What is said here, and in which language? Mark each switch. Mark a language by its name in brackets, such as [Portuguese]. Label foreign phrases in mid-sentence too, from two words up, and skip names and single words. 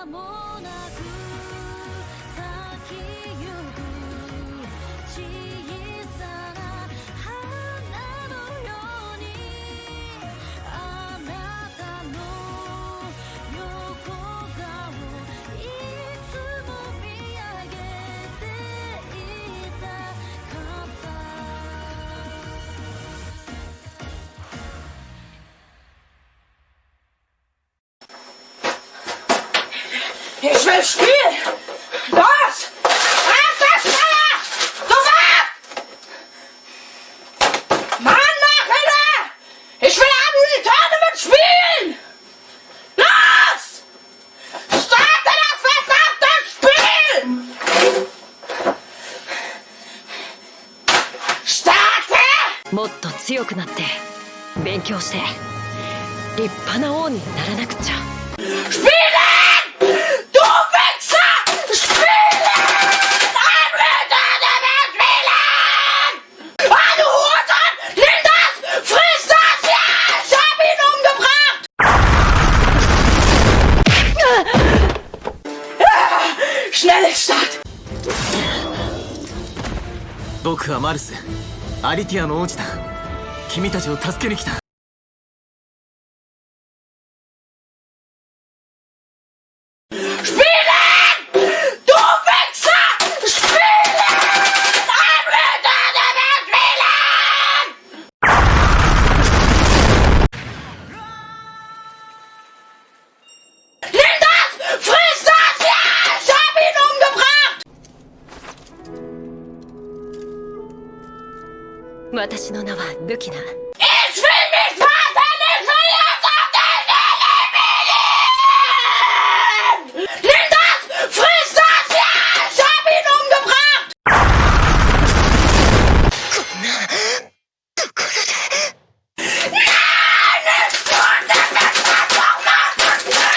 [Japanese] もなく咲きゆく小さな花のように、あなたの横顔いつも見上げていたかった。 [German] Ich will spielen! Los! Auf das Feuer! Sofort! Mann, mach wieder! Ich will am Tournament spielen! Los! Starte das verdammte Spiel! Starte! [Japanese] もっと強くなって勉強して立派な王にならなくちゃ。 [German] Spielen! Du Wichser! Spielen! Ein Tournament spielen! Ah, du Hurensohn! Nimm das! Friss das! Ja! Ich hab ihn umgebracht! Schnelle Start! [Japanese] 僕はマルス、アリティアの王子だ。君たちを助けに来た。 [German] Spielen! Du Wichser! Spielen! Ein Tournament spielen! Nimm das! Friss das! Ja! Ich hab ihn umgebracht! [Japanese] 私の名はルキナ。 [German] Ich will mich vaterlich verliert auf den Leben! Nimm das! Friss das! Ja! Ich hab ihn umgebracht! [Japanese] こんなところで。 [German] Nein! Nicht tun! Das ist das doch noch! Nein!